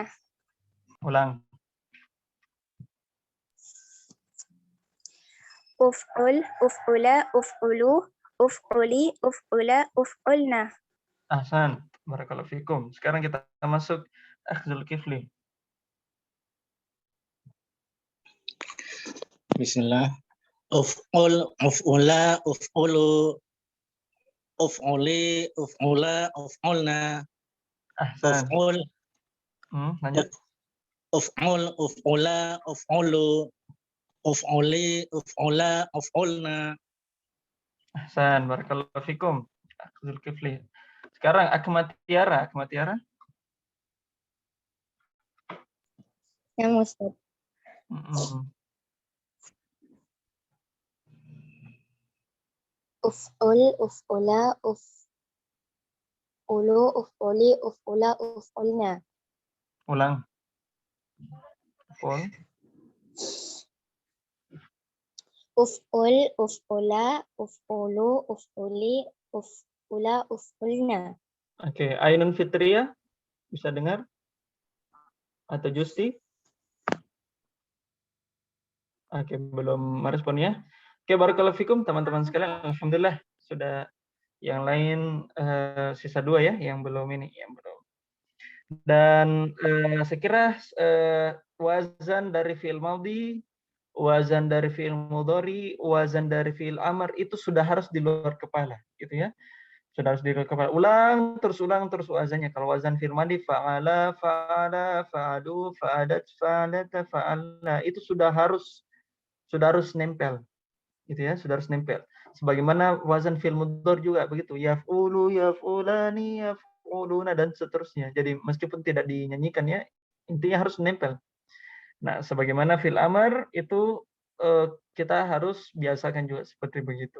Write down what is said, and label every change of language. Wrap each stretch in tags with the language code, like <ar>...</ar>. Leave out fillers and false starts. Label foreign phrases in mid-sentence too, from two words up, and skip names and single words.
<id>Ulang.</id> <ar>افعل افعلا افعلوا افعلي افعلا افعلن. أحسن بارك الله فيكم.</ar> <id>Sekarang kita masuk Akhdul Kifli. Bismillah.</id> <ar>افعل افعلا افعلوا افعلي افعلا افعلن. Ahsan. Uf'ul,</ar> <id>Lanjut.</id> <ar>افعل افعلا افعلوا افعلي افعلا افعلن. أحسن بارك الله فيكم.</ar> <id>Akhdul Kifli. Sekarang Akmat Tiara. Akmat Tiara. Ya, Ustaz.</id> <ar>افعل افعلا افعلوا افعلي افعلا افعلن.</ar> <id>Ulang. Uf'ul.</id> <ar>افعل افعلا افعلوا افعلي افعلا افعلن.</ar> <id>Oke, Ainun Fitria bisa dengar? Atau Justi? Oke, belum merespon ya. Oke,</id> <ar>بارك الله فيكم</ar> <id>teman-teman sekalian. Alhamdulillah sudah yang lain sisa 2 ya, yang belum ini, yang belum. Dan saya kira wazan dari</id> <ar>فعل ماضي,</ar> <id>wazan dari</id> <ar>فعل مضارع,</ar> <id>wazan dari</id> <ar>فعل أمر</ar> <id>itu sudah harus di luar kepala, gitu ya. Sudah harus di luar kepala. Ulang terus wazannya. Kalau</id> <ar>وزن فعل ماضي فعل فعلا فعلوا فعلت فعلتا فعلن</ar> <id>itu sudah harus nempel. Gitu ya, sudah harus nempel. Sebagaimana</id> <ar>وزن فعل مضارع</ar> <id>juga begitu.</id> <ar>يفعل يفعلان يفعلون</ar> <id>dan seterusnya. Jadi meskipun tidak dinyanyikan ya, intinya harus nempel. Nah, sebagaimana</id> <ar>فعل أمر</ar> <id>itu kita harus biasakan juga seperti begitu.</id>